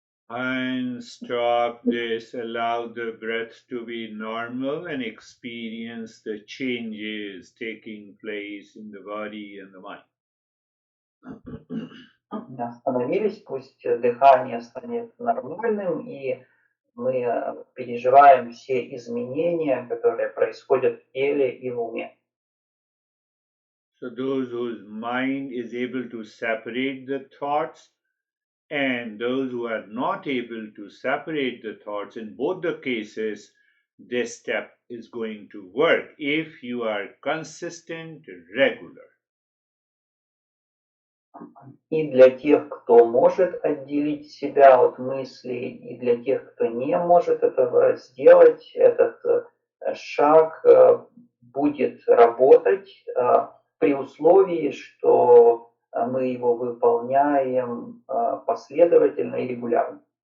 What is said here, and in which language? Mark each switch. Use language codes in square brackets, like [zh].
[en] And stop this, allow the breath to be normal and experience the changes taking place in the body and the mind. [ru] Остановились, пусть дыхание станет нормальным, и мы переживаем все изменения, которые происходят в теле и в уме. [en] So those whose mind is able to separate the thoughts and those who are not able to separate the thoughts, in both the cases, this step is going to work if you are consistent, regular. [ru] И для тех, кто может отделить себя от мыслей, и для тех, кто не может этого сделать, этот шаг будет работать при условии, что мы его выполняем последовательно и регулярно.